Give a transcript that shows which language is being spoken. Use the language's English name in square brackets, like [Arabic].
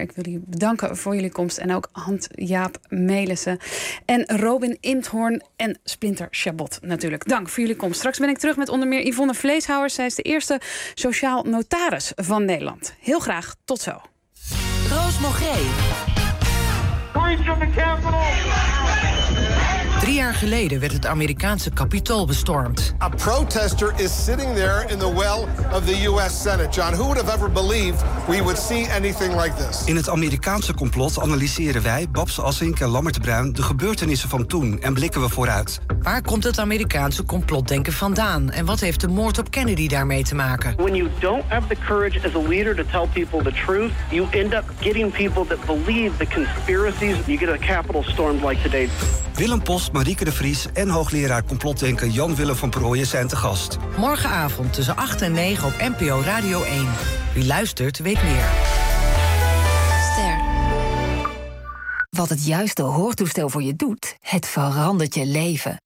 [Dutch] Ik wil jullie bedanken voor jullie komst. En ook Hans-Jaap Melissen en Robin Imthoorn en Splinter Chabot natuurlijk. Dank voor jullie komst. Straks ben ik terug met onder meer Yvonne Vleeshouwers. Zij is de eerste sociaal notaris van Nederland. Heel graag, tot zo. Roos Mogree. Drie jaar geleden werd het Amerikaanse Capitool bestormd. [English] A protester is sitting there in the well of the US Senate. John, who would have ever believed we would see anything like this? [Dutch] In het Amerikaanse complot analyseren wij, Babs Assink en Lammert Bruin, de gebeurtenissen van toen en blikken we vooruit. Waar komt het Amerikaanse complotdenken vandaan en wat heeft de moord op Kennedy daarmee te maken? [English] When you don't have the courage as a leader to tell people the truth, you end up getting people that believe the conspiracies. You get a capital stormed like today. [Dutch] Willem Post, Marieke de Vries en hoogleraar complotdenken Jan-Willem van Prooijen zijn te gast. Morgenavond tussen 8 en 9 op NPO Radio 1. Wie luistert, weet meer. Ster. Wat het juiste hoortoestel voor je doet, het verandert je leven.